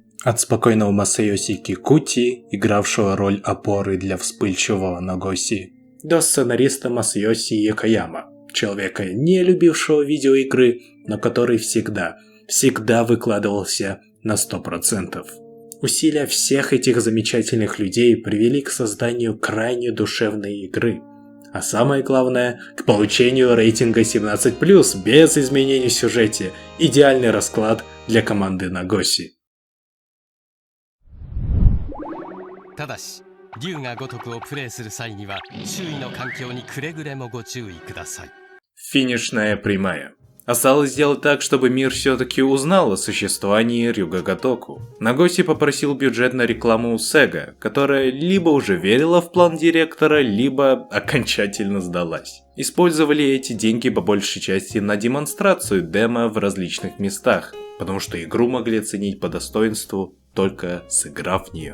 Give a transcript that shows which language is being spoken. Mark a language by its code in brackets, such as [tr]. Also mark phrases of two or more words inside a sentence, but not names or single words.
[ru] От спокойного Масайоси Кикути, игравшего роль опоры для вспыльчивого Нагоси, до сценариста Масайоси Якояма, человека, не любившего видеоигры, но который всегда выкладывался на 100%. Усилия всех этих замечательных людей привели к созданию крайне душевной игры. А самое главное, к получению рейтинга 17+, без изменений в сюжете. Идеальный расклад для команды Нагоси. [ja] ただし、竜が如くをプレイする際には周囲の環境にくれぐれもご注意ください。 [ru] Финишная прямая. Осталось сделать так, чтобы мир все-таки узнал о существовании Рюгагатоку. Нагоси попросил бюджет на рекламу у Sega, которая либо уже верила в план директора, либо окончательно сдалась. Использовали эти деньги по большей части на демонстрацию демо в различных местах, потому что игру могли оценить по достоинству, только сыграв в нее.